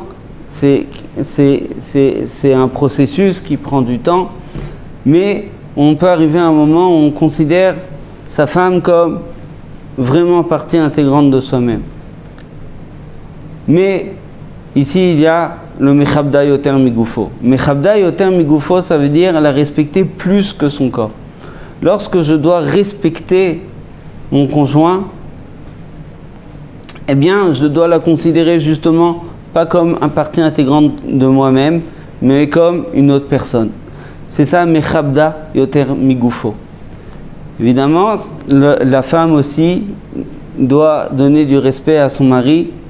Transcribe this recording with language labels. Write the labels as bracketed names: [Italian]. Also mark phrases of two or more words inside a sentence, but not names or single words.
[French] C'est un processus qui prend du temps, mais on peut arriver à un moment où on considère sa femme comme vraiment partie intégrante de soi-même. Mais ici, il y a le [Hebrew] מכבדה יותר מגופו. מכבדה יותר מגופו, [French] ça veut dire la respecter plus que son corps. Lorsque je dois respecter mon conjoint, eh bien, je dois la considérer justement pas comme une partie intégrante de moi-même, mais comme une autre personne. C'est ça, [Hebrew] מכבדה יותר מגופו. [French] Évidemment, la femme aussi doit donner du respect à son mari.